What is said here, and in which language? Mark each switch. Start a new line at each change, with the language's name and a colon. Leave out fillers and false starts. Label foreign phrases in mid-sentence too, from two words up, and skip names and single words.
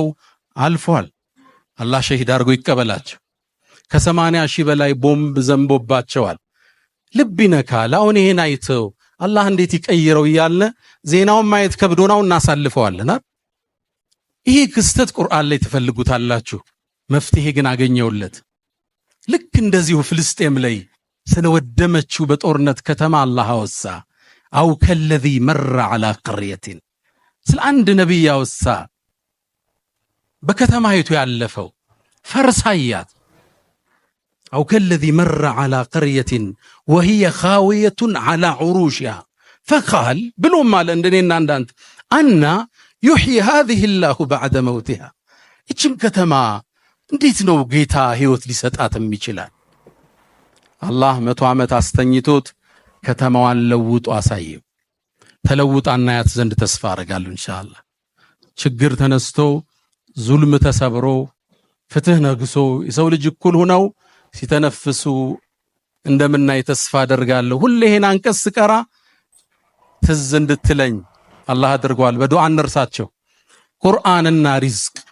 Amharic: አልፏል አላህ ሸሂድ አድርጎ ይቀበላቸው ከ80,000 በላይ ቦምብ ዘንቦባቸዋል ልብ ይነካል አሁን ይሄን አይተው አላህ እንዴት ይቀይረው ይያለ ዜናውን ማየት ከብዶናው እናሳልፈዋልና ይሄ ክስተት ቁርአን ላይ ተፈልጉታላችሁ መፍትሄ ግን አገኘውለት ልክ እንደዚሁ ፍልስጤም ላይ ስለወደመችው በጦርነት ከተማ አላህ አወሳ
Arabic: أو كالذي مر على قريه
Amharic: ስለ አንድ ነብይ አወሳ በከተማይቱ ያለፈው ፈርሳያት
Arabic: أو كالذي مر على قريه وهي خاويه على عروشها فقال
Amharic: ብሎም አለ እንደኔና እንዳንተ
Arabic: أنى يحيي هذه الله بعد موتها
Amharic: እቺም ከተማ እንዴት ነው ጌታ ህይወት ሊሰጣትም ይችላል አላህ 100 ዓመት አስተኝቶት ከተማዋን ለውጦ አሳየው ተለውጣና ያት ዘንድ ተስፋ አረጋለሁ ኢንሻአላህ ችግር ተነስቶ ዙልም ተሰብሮ ፍትህ ነግሶ የሰው ልጅ እኩል ሆነው ሲተነፍሱ እንደምናይ ተስፋ አደርጋለሁ ሁሌ ይሄን አንቀስ ቀራ ትዝ እንድትለኝ አላህ አድርጓል በዱዓ እንርሳቸው ቁርአንና ሪዝቅ